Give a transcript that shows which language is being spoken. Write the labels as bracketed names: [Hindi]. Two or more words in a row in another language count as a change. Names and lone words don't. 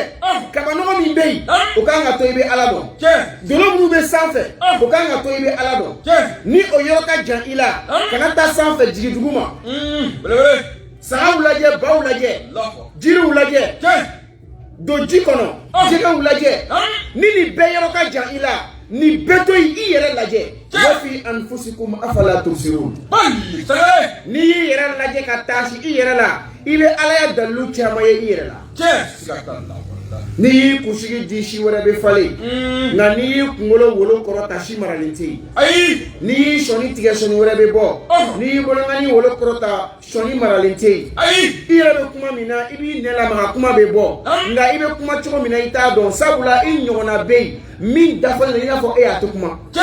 [Bambara] kabanɔgɔ min bɛ yen o kan ka to i bɛ ala dɔn dolo minnu bɛ sanfɛ o kan ka to i bɛ ala dɔn ni o yɔrɔ ka jan i la kana taa sanfɛ jigin dugu ma sagaw lajɛ baw lajɛ jiriw lajɛ don ji kɔnɔ jɛgɛw lajɛ ni nin bɛɛ yɔrɔ ka jan i la nin bɛɛ to yen i yɛrɛ lajɛ [Arabic] وفي أنفسكم أفلا تبصرون [Bambara] n'i y'i yɛrɛ lajɛ ka taasi i yɛrɛ la i bɛ ala ya dalilu caman ye i yɛrɛ la n'i y'i kunsigi di si wɛrɛ bɛ falen nka n'i y'i kunkolo wolo kɔrɔ ta si maralen tɛ yen n'i y'i sɔni tigɛ sɔni wɛrɛ bɛ bɔ n'i y'i bolongani wolo kɔrɔ ta sɔni maralen tɛ yen i yɛrɛ bɛ kuma min na i b'i nɛ lamaga kuma bɛ bɔ nka i bɛ kuma cogo min na i t'a dɔn sabula i ɲɔgɔnna bɛ yen min dafalen i n'a fɔ e y'a to kuma